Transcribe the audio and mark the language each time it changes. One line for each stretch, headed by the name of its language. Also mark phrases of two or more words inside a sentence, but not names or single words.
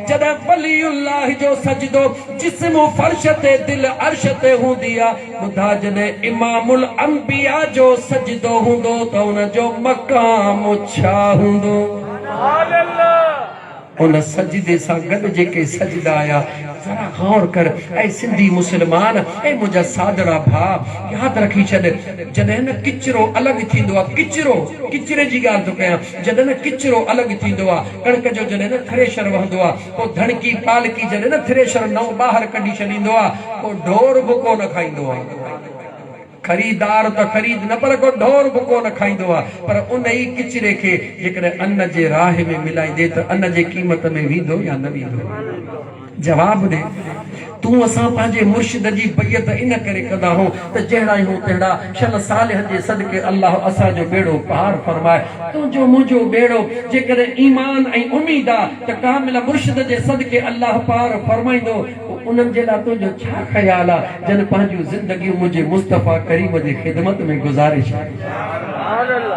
Sindhi: जॾहिं वलीउल्लाह जो सजदो जिस्म फर्श ते दिल अर्श ते हूंदी आहे, ॿुधा जॾहिं इमामुल अंबिया जो सजदो हूंदो त उन जो मक़ाम छा हूंदो। उन सजदे सां गॾु जेके सजदा आया जरा गौर कर। ऐ सिंधी मुसलमान, ऐ मुंहिंजा सादड़ा भाउ, यादि रखी छॾ, जॾहिं न किचिरो अलॻि थींदो आहे, किचिरे जी ॻाल्हि थो कयां, जॾहिं न किचिरो अलॻि थींदो आहे, कणिक जो जॾहिं न थ्रेशर वहंदो आहे, पोइ धणकी पालकी जॾहिं न थ्रेशर नओं ॿाहिरि कढी छॾींदो आहे, पोइ ढोर बि कोन खाईंदो आहे। खरीदार तो खरीद न पर को ढोर बि कोन खाईंदो आहे, पर उन ई किचिरे खे जेकॾहिं अन्न जे राह में मिलाईंदे त अन्न जे क़ीमत में वेंदो या न वेंदो। जवाब दे। तू असां पंहिंजे मुर्शिद जी बैयत इन करे कंदा हो त जहिड़ा आहियूं तहिड़ा शल सालिहन जे सदके अल्लाह असांजो बेड़ो पार फरमाए। तुंहिंजो मुंहिंजो बेड़ो जेकॾहिं ईमान ऐं उमीद आहे त कामिल मुर्शिद जे सदके अल्लाह पार फरमाईंदो, उन्हनि जे लाइ तुंहिंजो छा ख्याल आहे जन पंहिंजूं ज़िंदगियूं मुंहिंजे मुस्तफ़ा करीम जी ख़िदमत में गुज़ारिश आहे।